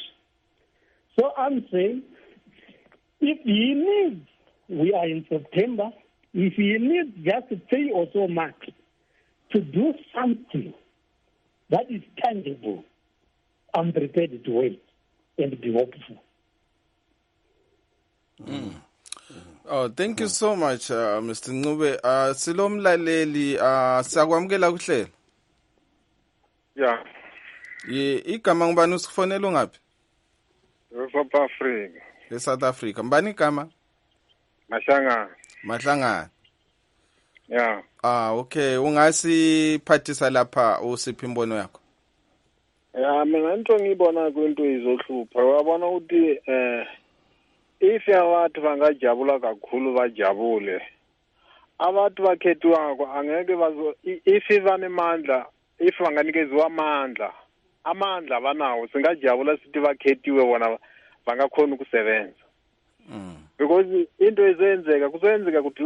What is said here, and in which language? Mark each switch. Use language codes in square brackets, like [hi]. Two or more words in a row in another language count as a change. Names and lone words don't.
[en] So I'm saying, if he needs, we are in September, if he needs just 3 or so months to do something that is tangible, I'm prepared to wait and be hopeful. Oh, thank you so much, Mr. Ncube. [nd] Silomlaleli, siyakwamukela kuhlelo. Yeah. Igama ngubani usifonela ngaphi? South Africa. South Africa. Mbani igama? Mahlangana. Mahlangana. Yeah. Okay, ungasiphathisa lapha usiphi imbono yakho? [zu] Ya mina into ngibona kwinto izohlupha uyabona ukuthi if abantu bangajabula kakhulu bajabule abantu bakhethiwako angeke if banemandla if banganikezwa amandla abanawo singajabula sithi bakhethiwe bona bangakhona ukusebenza because into izenzeka kuzenzeka ukuthi